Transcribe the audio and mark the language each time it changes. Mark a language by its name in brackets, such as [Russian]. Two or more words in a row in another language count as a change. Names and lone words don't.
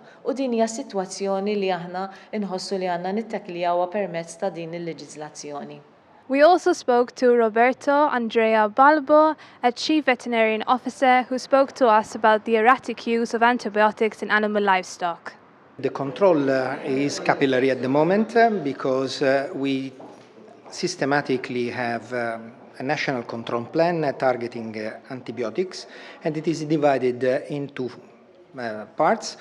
[Maltese] U din hija sitwazzjoni li aħna inħossu li għandna nittaklijawha permezz ta' din il-leġiżlazzjoni. [English] We also spoke to Roberto Andrea Balbo, a Chief Veterinarian Officer, who spoke to us about the erratic use of antibiotics in animal livestock. The control is capillary at the moment because we systematically have a national control plan targeting antibiotics, and it is divided into parts.